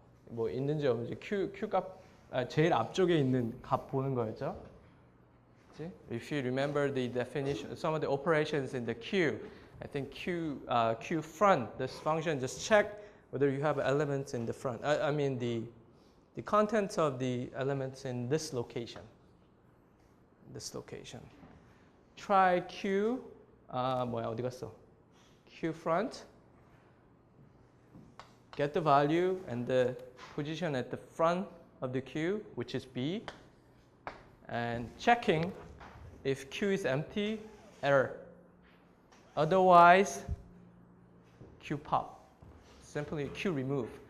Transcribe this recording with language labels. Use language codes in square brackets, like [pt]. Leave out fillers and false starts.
[ko] 뭐 있는지 없는지 Q 값 제일 앞쪽에 있는 값 보는 거였죠? 그치? [en] If you remember the definition, some of the operations in the queue, I think Q front, this function just check whether you have elements in the front. I mean the contents of the elements in this location. This location. [ko] Try Q 뭐야 어디 갔어? [en] Q front. Get the value and the position at the front of the queue, which is B, and checking if Q is empty, error. Otherwise, Q pop. Simply Q remove.